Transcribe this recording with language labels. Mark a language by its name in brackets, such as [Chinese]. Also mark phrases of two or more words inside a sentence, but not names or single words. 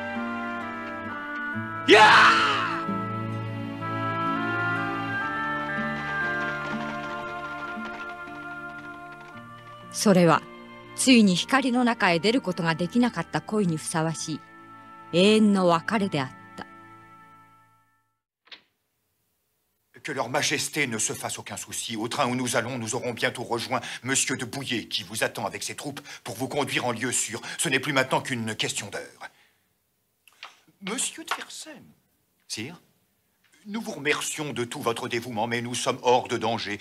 [Japanese] いやー！それはついに光の中へ出ることができなかった恋にふさわしい永遠の別れであった。 [French] Que leur majesté ne se fasse aucun souci. Au train où nous allons, nous aurons bientôt rejoint Monsieur de Bouillé, qui vous attend avec ses troupes pour vous conduire en lieu sûr. Ce n'est plus maintenant qu'une question d'heure. Monsieur de Fersen, sire, nous vous remercions de tout votre dévouement, mais nous sommes hors de danger.